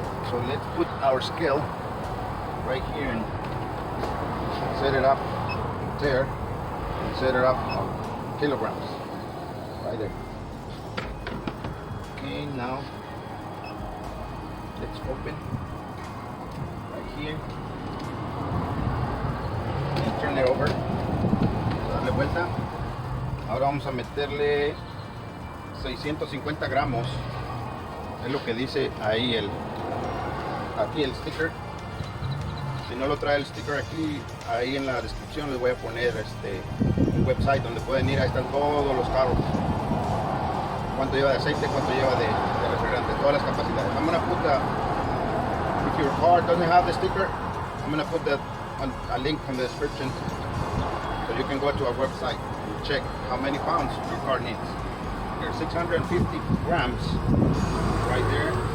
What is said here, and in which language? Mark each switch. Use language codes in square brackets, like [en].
[en] So let's put our scale right here and set it up there, and set it up on kilograms, right there. Okay, now let's open right here and turn it over. [es] Darle vuelta. Ahora vamos a meterle 650 gramos, es lo que dice ahí aquí el sticker. Si no lo trae el sticker aquí, ahí en la descripción les voy a poner un website donde pueden ir. Ahí están todos los carros, cuánto lleva de aceite, cuánto lleva de refrigerante, todas las capacidades. [en] I'm gonna put if your car doesn't have the sticker, I'm gonna put a link in the description so you can go to our website and check how many pounds your car needs. There's 650 grams right there.